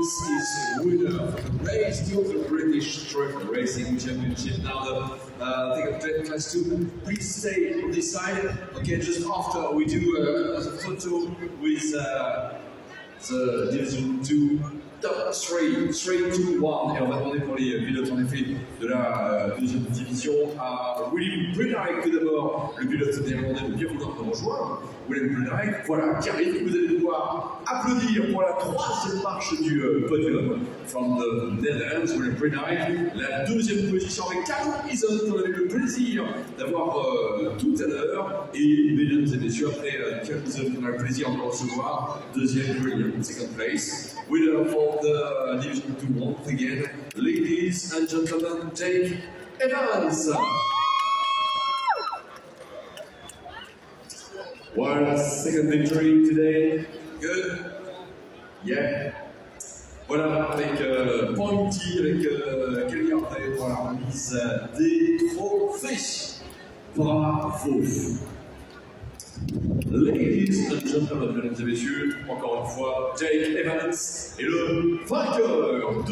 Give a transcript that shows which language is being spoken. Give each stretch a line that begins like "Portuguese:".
English: Is winner of the race to the British Truck Racing Championship. Now the thing of class 2, please stay on this side. Okay, just after we do a photo with the Division 2 top 3, 2, 1.
French: Et on va demander pour les pilotes en effet de la 2e division à William Brunhike tout d'abord, le pilote néerlandais de bien vouloir nous rejoindre. William Brunhike, voilà, qui arrive. Vous allez pouvoir applaudir pour la 3e marche du podium.
English: From the Netherlands,
French: William Brunhike, la 2e position avec Callum Eason, qu'on avait le plaisir d'avoir tout à l'heure. Et mesdames et messieurs, après Callum Eason, on a le plaisir de le recevoir.
English: 2e, William, second place. Winner for the Division 2 once again, ladies and gentlemen, Jake Evans. One second victory today. Good. Yeah.
French: Voilà, avec Pointy, avec Kelly, voilà, remise des trophées. Bravo.
English: Ladies and gentlemen,
French: mesdames et messieurs, encore une fois, Jake Evans est le vainqueur.